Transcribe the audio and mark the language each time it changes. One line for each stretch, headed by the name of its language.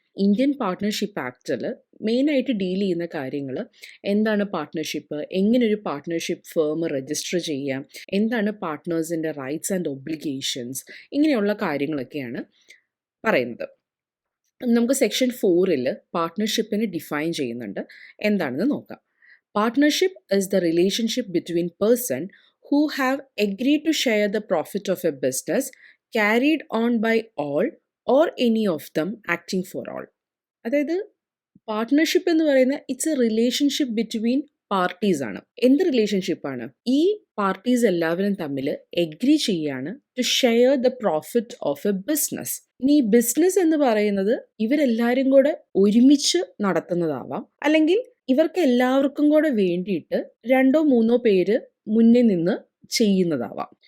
Malayalam: Indian partnership ആക്ടിൽ മെയിനായിട്ട് deal ചെയ്യുന്ന കാര്യങ്ങൾ എന്താണ് പാർട്ട്ണർഷിപ്പ്, എങ്ങനെ ഒരു പാർട്ട്ണർഷിപ്പ് ഫേം രജിസ്റ്റർ ചെയ്യാം, എന്താണ് പാർട്ട്നേഴ്സിൻ്റെ റൈറ്റ്സ് ആൻഡ് ഒബ്ലിഗേഷൻസ്, ഇങ്ങനെയുള്ള കാര്യങ്ങളൊക്കെയാണ് പറയുന്നത്. നമുക്ക് സെക്ഷൻ 4 പാർട്ട്ണർഷിപ്പിനെ ഡിഫൈൻ ചെയ്യുന്നുണ്ട്. എന്താണെന്ന് നോക്കാം.
English: Partnership is the relationship between person who have agreed to share the profit of a business carried on by all or any of them acting for all.
Malayalam: അതായത് partnership എന്ന് പറയുന്നത്
English: it's a relationship between parties
Malayalam: ആണ്. എന്ത് റിലേഷൻഷിപ്പാണ്? ഈ parties എല്ലാവരും തമ്മിൽ agree ചെയ്യാണ്
English: To share the profit of a business.
Malayalam: ഇനി ഈ ബിസിനസ് എന്ന് പറയുന്നത് ഇവരെല്ലാവരും കൂടെ ഒരുമിച്ച് നടത്തുന്നതാവാം, അല്ലെങ്കിൽ ഇവർക്ക് എല്ലാവർക്കും കൂടെ വേണ്ടിയിട്ട് 2 or 3 പേര് മുന്നിൽ നിന്ന് ചെയ്യുന്നതാവാം.